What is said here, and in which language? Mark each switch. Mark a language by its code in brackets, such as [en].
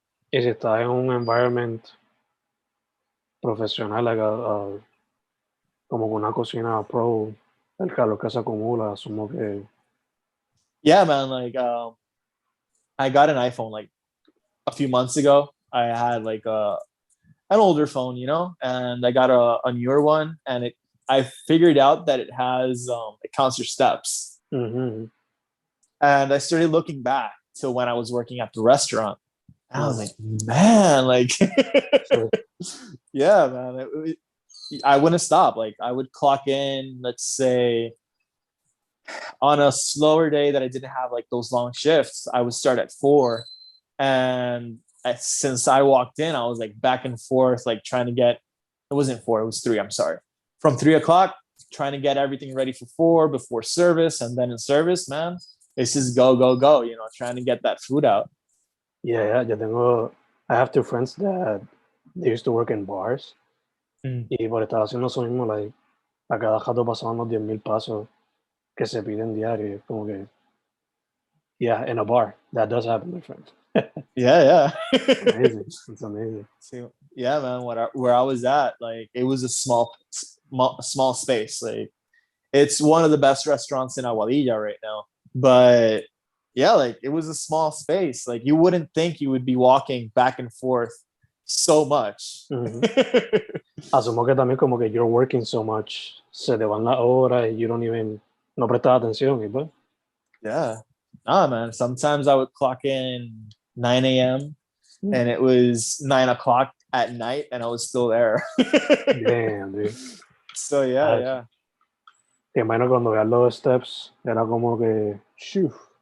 [es] Y si estás en un environment profesional, like como una cocina pro, el calor que se acumula, asumo que... [en] Yeah, man, like I got an iPhone like a few months ago. I had like an older phone, and I got a newer one, and I figured out that it counts your steps. And I started looking back to when I was working at the restaurant. And I was like, man, like, yeah, man, I wouldn't stop. Like I would clock in, let's say, on a slower day that I didn't have like those long shifts, I would start at 4. And since I walked in, I was like back and forth, like trying to get, it wasn't 4, it was 3. I'm sorry. From 3:00, trying to get everything ready for 4 before service. And then in service, man, it's just go, trying to get that food out. Yeah. I have 2 friends that they used to work in bars. [es] Y por estar haciendo eso mismo, like, a cada rato pasaban los 10,000 pesos que se piden diario. Como que, [en] yeah, in a bar. That does happen, my friend. Yeah. It's amazing. So, yeah, man, where I was at, like, it was a small space. Like, it's one of the best restaurants in Aguadilla right now. But yeah, like, it was a small space. Like, you wouldn't think you would be walking back and forth so much. [es] Asumo que también como que [en] you're working so much, [es] se te van las horas y [en] you don't even, [es] no prestas atención y pues. [en] Yeah. Nah, man. Sometimes I would clock in 9 a.m. and it was 9:00 at night and I was still there. Damn, dude. So yeah. [es] Te imagino cuando veas los steps, era como que, shoo.